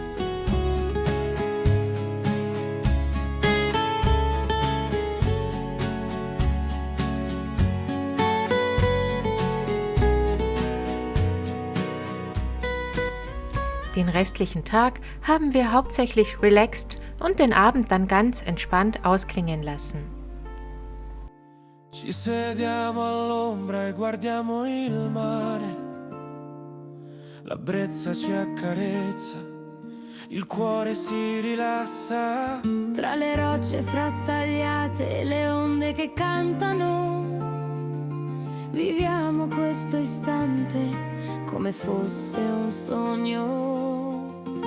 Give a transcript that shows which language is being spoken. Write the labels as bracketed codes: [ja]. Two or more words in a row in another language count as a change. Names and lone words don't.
[de] Den restlichen Tag haben wir hauptsächlich relaxed und den Abend dann ganz entspannt ausklingen lassen. [it] Ci sediamo all'ombra e guardiamo il mare. la brezza ci accarezza, il cuore si rilassa. Tra le rocce frastagliate e le onde che cantano, viviamo questo istante come fosse un sogno.